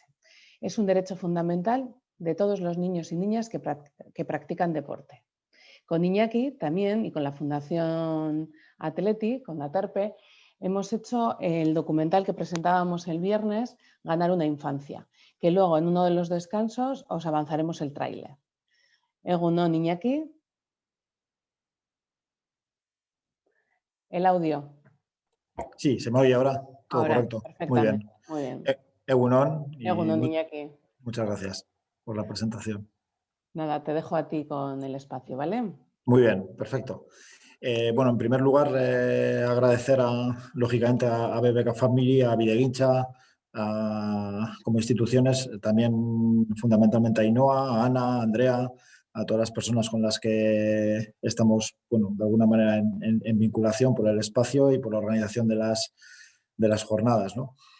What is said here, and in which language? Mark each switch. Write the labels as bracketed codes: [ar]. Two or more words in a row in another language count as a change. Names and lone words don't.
[es] Es un derecho fundamental de todos los niños y niñas que practican deporte. Con Iñaki también y con la Fundación Athletic, con la Aterpe, hemos hecho el documental que presentábamos el viernes, Ganar una infancia, que luego en uno de los descansos os avanzaremos el tráiler. [eu] Egun on, Iñaki. [es] El audio. Sí, se me oye ahora. Todo Ahora, correcto. Muy perfectamente. bien. Muy bien. [eu] Egun on Egun [es] y [eu] on, Iñaki. [es] muchas gracias por la presentación. Nada, te dejo a ti con el espacio, ¿vale? Muy bien, perfecto. Bueno, en primer lugar, agradecer lógicamente a BBK Family, a Videguincha, como instituciones, también fundamentalmente a Ainhoa, a Ana, a Andrea, a todas las personas con las que estamos, bueno, de alguna manera en vinculación por el espacio y por la organización de las jornadas, ¿no?